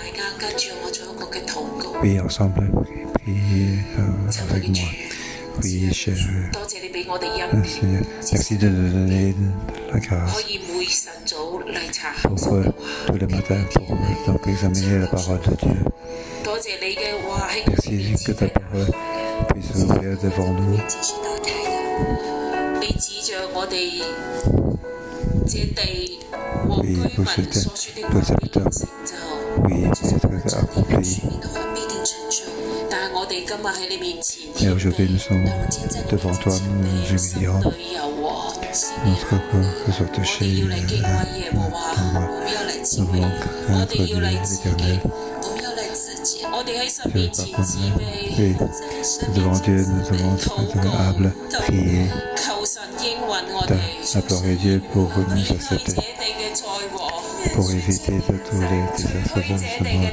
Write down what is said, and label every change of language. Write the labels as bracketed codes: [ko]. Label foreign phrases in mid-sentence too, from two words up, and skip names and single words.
[fr] Priez ensemble, priez avec moi. Priez, cher Seigneur. Merci de nous donner la grâce pour tous les matins pour donc examiner la parole de Dieu. [yue] 多謝你嘅話喺我哋 [fr] Merci [yue] 面 [fr] que [yue] 前 [fr] ta [yue] 係打 [fr] parole [yue] 開 [fr] puisse s'ouvrir devant nous. [yue] 嘅，是打開嘅。你指着我哋這地和居民所說的話必定成就。 [fr] Oui, être accompli. [yue] 但係我哋今日喺你面前， [fr] Et aujourd'hui, nous sommes devant toi, nous nous humilions. Notre corps que soit touché ton voix. Nous voulons craindre l'Éternel. Je vais pas comprendre. Oui, devant Dieu, nous devons être humbles, prier, implorer Dieu pour nous accepter, pour éviter de tous les désastres de ce monde.